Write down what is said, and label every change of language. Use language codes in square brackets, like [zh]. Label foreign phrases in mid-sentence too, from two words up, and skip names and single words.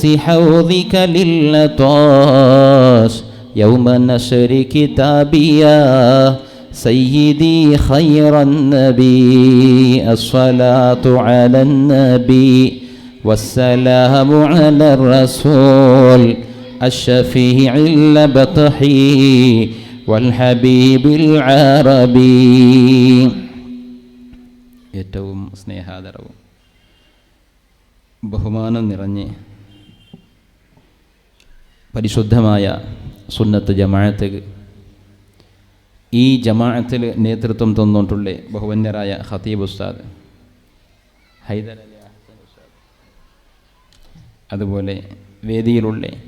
[ar] حوضك للعطاش يوم نشر كتابيا سيدي خير النبي الصلاة على النبي والسلام على الرسول الشفيع البطحي والحبيب العربي [ml] ഏറ്റവും സ്നേഹാദരവും ബഹുമാനം നിറഞ്ഞ് പരിശുദ്ധമായ സുന്നത്ത് ജമാഅത്ത് ഈ ജമാഅത്തിൽ നേതൃത്വം തന്നിട്ടുള്ള ബഹുവന്യരായ ഖതീബ് ഉസ്താദ് ഹൈദർ അലി അഹ്സൻ ഉസ്താദ്, അതുപോലെ വേദിയിലുള്ള